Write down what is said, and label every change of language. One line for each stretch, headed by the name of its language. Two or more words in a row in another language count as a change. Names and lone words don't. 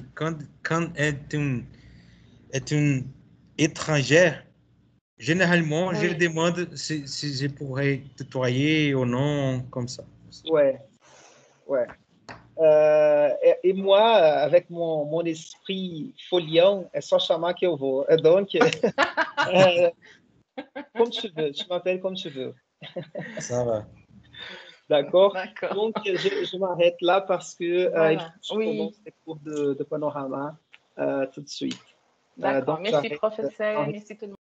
French: Quand est une étrangère, généralement, je lui demande si je pourrais tutoyer ou non, comme ça. Ouais. Et moi, avec mon esprit folião,
Portuguese: é só chamar que eu vou.
French: Donc, comme tu veux, tu m'appelles comme tu veux. Ça va. D'accord. Donc, je m'arrête là parce que je commence les cours de panorama tout de suite. D'accord. Merci, professeur. Merci tout le monde.